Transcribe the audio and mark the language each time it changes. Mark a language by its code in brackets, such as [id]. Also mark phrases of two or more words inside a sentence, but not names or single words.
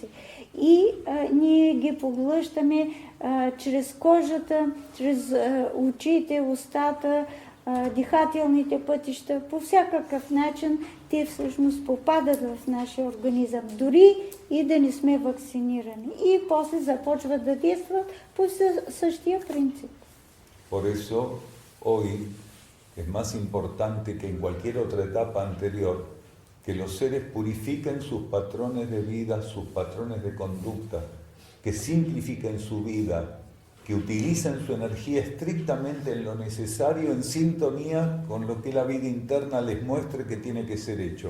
[bg] И ние ги поглъщаме чрез кожата, чрез очите, устата, дихателните пътища, по всякакъв начин те всъщност попадат в нашия организъм, дори и да не сме вакцинирани. И после започват да действат по същия принцип. [es] Por eso, hoy es más importante que en cualquier otra etapa anterior que los seres purifiquen sus patrones de vida, sus patrones de conducta, que simplifiquen su vida, que utilicen su energía estrictamente en lo necesario, en sintonía con lo que la vida interna les muestre que tiene que ser hecho.